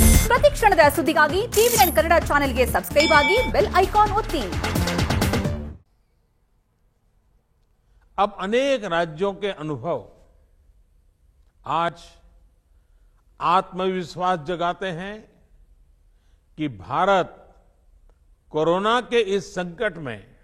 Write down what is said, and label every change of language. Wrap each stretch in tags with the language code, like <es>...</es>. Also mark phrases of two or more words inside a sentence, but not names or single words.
<kn>ಪ್ರತಿ ಕ್ಷಣದ ಸುದ್ದಿಗಾಗಿ ಟಿವಿ9 ಕನ್ನಡ ಚಾನೆಲ್ಗೆ ಸಬ್ಸ್ಕ್ರೈಬ್ ಆಗಿ</kn> <en>bell icon</en> <kn>ಒತ್ತಿ।</kn> <hi>अब अनेक राज्यों के अनुभव आज आत्मविश्वास जगाते हैं कि भारत कोरोना के इस संकट में</hi>